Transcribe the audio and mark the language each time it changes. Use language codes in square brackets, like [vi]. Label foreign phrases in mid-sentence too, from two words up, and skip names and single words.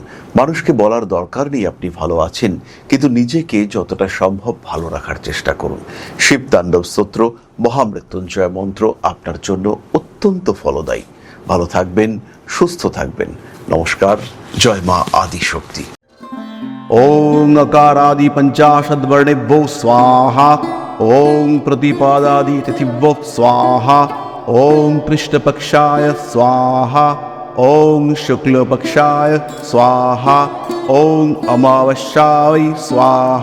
[bn] মানুষকে বলার দরকার নেই আপনি ভালো আছেন, কিন্তু নিজেকে যতটা সম্ভব ভালো রাখার চেষ্টা করুন। শিব তাণ্ডব স্তোত্র, মহামৃত্যুঞ্জয় মন্ত্র আপনার জন্য অত্যন্ত ফলদায়ী। ভালো থাকবেন, সুস্থ থাকবেন। নমস্কার। জয় মা আদিশক্তি। [sa] ओम अकारादि पंचाशद वर्णेभ्यो स्वाहा। ओम प्रतिपादादि तिथिभ्यो स्वाहा। ओम कृष्णपक्षाय स्वाहा। ओम शुक्लपक्षाय स्वाहा। ओम अमावस्याय स्वाहा।